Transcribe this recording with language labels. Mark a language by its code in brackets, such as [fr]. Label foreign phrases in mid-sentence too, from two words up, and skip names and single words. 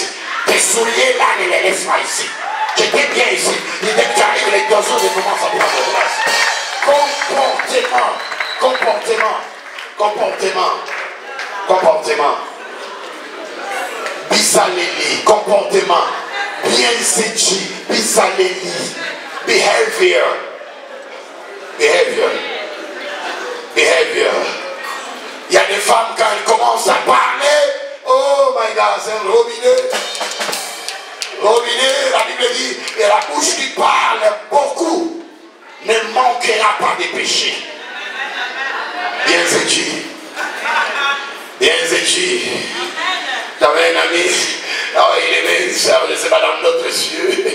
[fr] Tes souliers là, ne les laisse pas ici. J'étais bien ici. Dès que tu arrives, les garçons, ils commencent à prendre place. Comportement. Bisaleli, comportement. Bien séchi, bisaleli. Behavior. Il y a des femmes quand elles commencent à parler, [en] oh my God, [fr] c'est un robinet. Robinet, la Bible dit, et la bouche qui parle beaucoup ne manquera pas de péché. Bien séchi. J'avais un ami, alors il aimait une soeur, je ne sais pas, dans d'autres cieux.